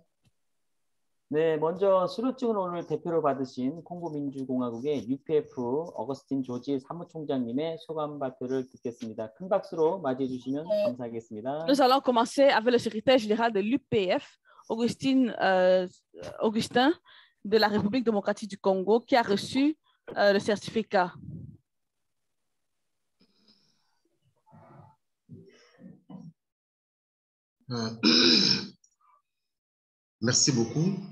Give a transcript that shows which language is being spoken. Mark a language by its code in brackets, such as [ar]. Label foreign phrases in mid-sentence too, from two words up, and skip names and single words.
[ko] 네, 먼저 수료증을 오늘 대표로 받으신 콩고 민주공화국의 UPF 어거스틴 조지 사무총장님의 소감 발표를 듣겠습니다. 큰 박수로 맞이해 주시면 감사하겠습니다. [fr] Nous allons commencer avec le secrétaire général de l'UPF, Augustin de la République démocratique du Congo, qui a reçu le certificat. Merci beaucoup.